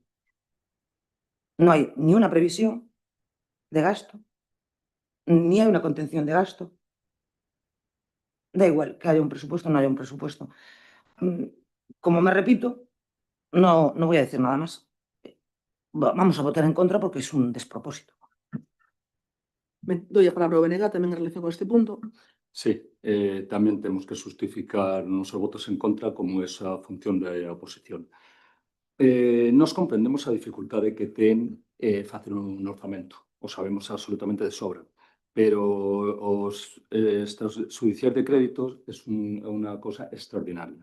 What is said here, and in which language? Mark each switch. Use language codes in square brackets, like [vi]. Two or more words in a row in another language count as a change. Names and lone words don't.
[es] No hay ni una previsión de gasto, ni hay una contención de gasto. Da igual que haya un presupuesto o no haya un presupuesto. Como me repito, no voy a decir nada más. Vamos a votar en contra porque es un despropósito. [gl] Ben, doi a palabra ao BNG tamén en relación con este punto. Sí, tamén temos que justificar os nosos votos en contra como esa función da oposición. Nos comprendemos a dificultade que ten facer un orzamento, o sabemos absolutamente de sobra, pero os extrajudiciais de créditos é unha cosa extraordinaria.